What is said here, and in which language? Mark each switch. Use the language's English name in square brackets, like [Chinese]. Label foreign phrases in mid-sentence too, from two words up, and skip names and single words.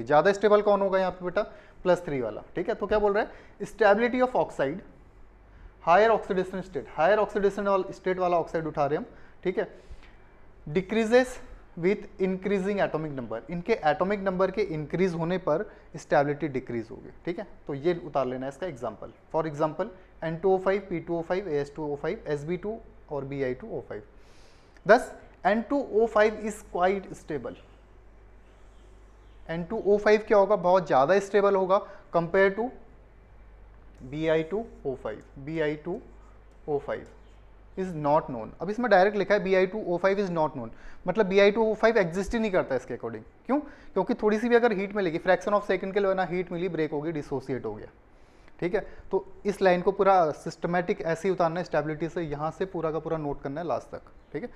[Hindi] ज़्यादा स्टेबल कौन होगा यहाँ पे बेटा, +3 वाला, ठीक है। तो क्या बोल रहा है, [English] stability of oxide higher oxidation state, higher oxidation state [Hindi] वाला ऑक्साइड उठा रहे हम, ठीक है, [English] decreases with increasing atomic number, [Hindi] इनके [English] atomic number [Hindi] के इंक्रीज होने पर [English] stability decrease [Hindi] होगी, ठीक है। तो ये उतार लेना है इसका एग्जांपल। [English] for example [Hindi] N2O5, P2O5, AS2O5, Sb2 और Bi2O5। [English] thus N2O5 is quite stable. [Hindi] N2O5 क्या होगा, बहुत ज़्यादा स्टेबल होगा [English] compared to [Hindi] Bi2O5। [English] Bi2O5 is not known. [Hindi] अब इसमें डायरेक्ट लिखा है Bi2O5 [English] is not known, [Hindi] मतलब Bi2O5 एग्जिस्ट ही नहीं करता इसके अकॉर्डिंग। क्यों, क्योंकि थोड़ी सी भी अगर हीट मिलेगी, [English] fraction of second [Hindi] के लिए ना हीट मिली, ब्रेक होगी, डिसोसिएट हो गया, ठीक है। तो इस लाइन को पूरा सिस्टमेटिक ऐसे ही उतारना है, स्टेबिलिटी से यहाँ से पूरा का पूरा नोट करना है लास्ट तक, ठीक है।